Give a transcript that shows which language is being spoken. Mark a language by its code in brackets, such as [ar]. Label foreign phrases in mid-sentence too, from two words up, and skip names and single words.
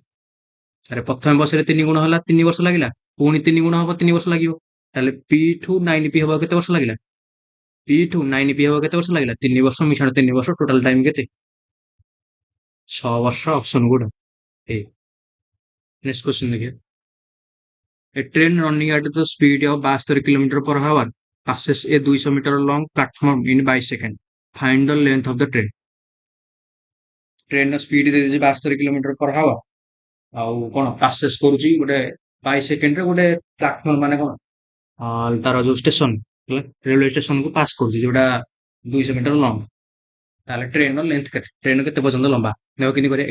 [or] ଆରେ ପ୍ରଥମ ବର୍ଷରେ 3 ଗୁଣ ହେଲା, 3 ବର୍ଷ ଲାଗିଲା, ପୁଣି 3 ଗୁଣ ହବ, 3 ବର୍ଷ ଲାଗିବ। ତାହେଲେ P ଠୁ 9P ହବ କେତେ ବର୍ଷ ଲାଗିଲା, P ଠୁ 9P ହବ କେତେ ବର୍ଷ ଲାଗିଲା, 3 ବର୍ଷ ମିଶାଣ 3 ବର୍ଷ, [en] total time [or] କେତେ 6 ବର୍ଷ, ଅପସନ ଗୁଡ ଏ। [en] next question ଦେଖିବା। A train running at the speed of 72 kilometers per hour passes a 200 meter long platform in 22 seconds. Find the length of the train. train speed [or] ଦେଇଦେଇଛି 72 [en] kilometer per hour, [or] ଆଉ କଣ ପାସେସ୍ କରୁଛି ଗୋଟେ 22 ସେକେଣ୍ଡରେ ଗୋଟେ ପ୍ଲାଟଫର୍ମ, ମାନେ କଣ ତାର ଯୋଉ ଷ୍ଟେସନ ହେଲା, [en] railway stationକୁ [or] ପାସ୍ କରୁଛି, ଯୋଉଟା 200 [en] meter long. [or] ତାହେଲେ [en] trainର length [or] କେତେ, ଟ୍ରେନ କେତେ ପର୍ଯ୍ୟନ୍ତ ଲମ୍ବା, ଦେଖ କେମିତି କରିବା।